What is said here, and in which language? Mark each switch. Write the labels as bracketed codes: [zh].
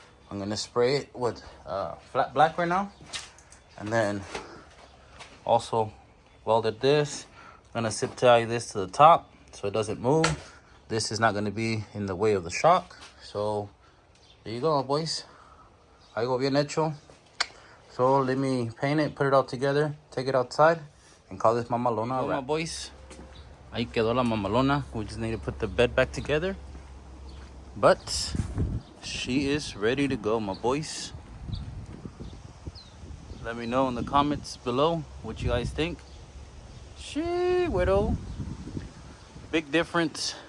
[en] I'm gonna spray it with flat black right now, and then also welded this. I'm gonna zip tie this to the top so it doesn't move. This is not gonna be in the way of the shock. So there you go, boys. [es] Algo bien hecho. [en] So let me paint it, put it all together, take it outside, and call this mamalona. My boys, [es] ahí quedó la mamalona. [en] We just need to put the bed back together. But she is ready to go, my boys. Let me know in the comments below what you guys think. She, widow. Big difference.